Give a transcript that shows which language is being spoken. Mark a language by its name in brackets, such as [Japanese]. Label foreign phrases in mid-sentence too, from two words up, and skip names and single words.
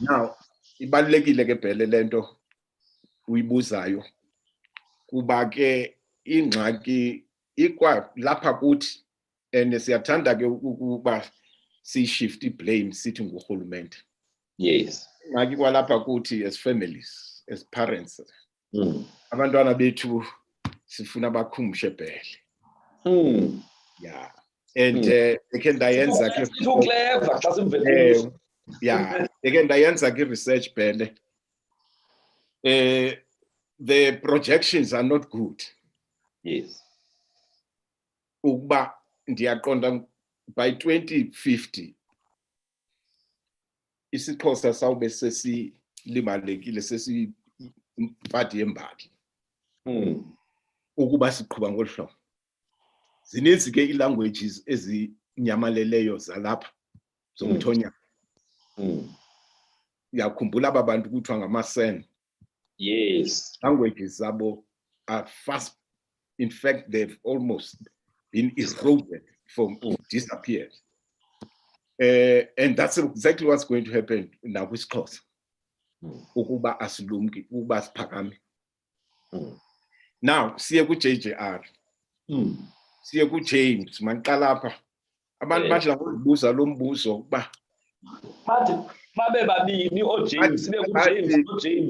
[Xhosa] Now ibalulekile ke phela lento uyibuzayo kuba ke ingxaki ikwa lapha kuthi and siyathanda ke ukuba si-shift i-blame sithi ngurhulumente. [English] Yes. [Xhosa] Ingxaki kwalapha kuthi [English] as families, as parents. [Xhosa] Abantwana bethu sifuna bakhumshe phele. [English] Yeah. And again [Xhosa] ndayenza ke again ndayenza ke research phele. [English] The projections are not good. Yes. [Xhosa] Ukuba ndiyaqonda by 2050 isiXhosa sawube sesilimalekile sesipati yembali. Ukuba siqhuba ngolu hlobo. Zininzi ke i-languages ezinyamaleleyo zalapha zomthonyama. Uyakhumbula aba bantu kuthiwa ngama-San. Yes. [English] Languages zabo are fast. In fact, they've almost been eroded from disappeared. And that's exactly what's going to happen now with XXhosa. [Xhosa] Ukuba asilumki, ukuba siphakame. Now, siye ku-JJR. Siye ku-James, manqala apha. Abantu badla ngokubuza lo mbuzo ukuba babe babini oJames sibe kuJames noJames.